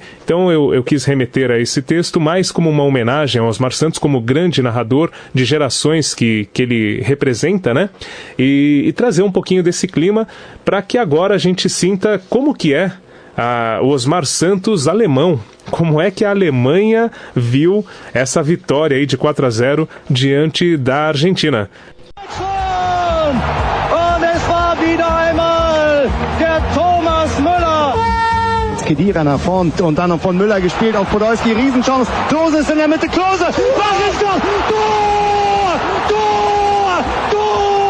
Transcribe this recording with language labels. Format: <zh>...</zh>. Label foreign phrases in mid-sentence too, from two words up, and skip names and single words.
<pt>Então eu quis remeter a esse texto mais como uma homenagem ao Osmar Santos, como grande narrador de gerações que ele representa, né? E trazer um pouquinho desse clima para que agora a gente sinta como que é o Osmar Santos alemão. Como é que a Alemanha viu essa vitória aí de 4-0 diante da Argentina?</pt> <de>Khedira nach vorn und dann von Müller gespielt auf Podolski, Riesenchance, Klose ist in der Mitte, Klose, was ist das? Tor! Tor! Tor!</de>